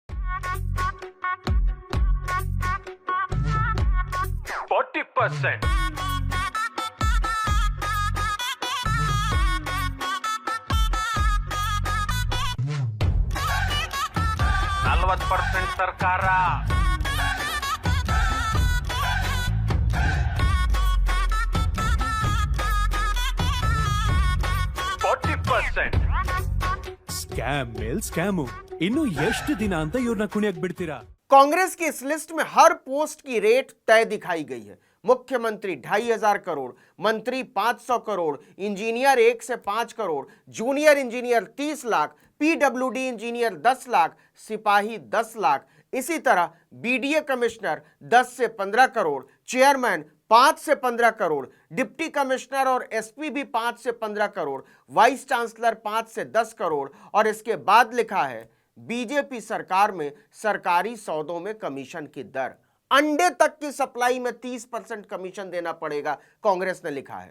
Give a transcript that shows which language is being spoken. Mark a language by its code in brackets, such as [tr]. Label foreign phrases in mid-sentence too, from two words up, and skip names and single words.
[kn] 40% 40% ಸರ್ಕಾರ 40% ಸ್ಕ್ಯಾಮ್ ಮೇಲ್ ಸ್ಕ್ಯಾಮು. ಇನ್ನು ಎಷ್ಟು ದಿನ ಅಂತ ಇವ್ರನ್ನ ಕುಣಿಯಕ್ ಬಿಡ್ತೀರಾ? [hi] कांग्रेस की इस लिस्ट में हर पोस्ट की रेट तय दिखाई गई है। मुख्यमंत्री 2500 करोड़, मंत्री 500 करोड़, इंजीनियर 1 से 5 करोड़, [en] junior engineer [hi] 30 लाख, [en] PWD engineer [hi] 10 लाख, सिपाही 10 लाख, इसी तरह [en] BDA commissioner [hi] 10 से 15 करोड़, चेयरमैन 5 से 15 करोड़, [en] deputy commissioner [hi] और एसपी भी 5 से 15 करोड़, [en] vice chancellor [hi] 5 से 10 करोड़, और इसके बाद लिखा है बीजेपी सरकार में सरकारी सौदों में कमीशन की दर, अंडे तक की सप्लाई में 30% कमीशन देना पड़ेगा, कांग्रेस ने लिखा है।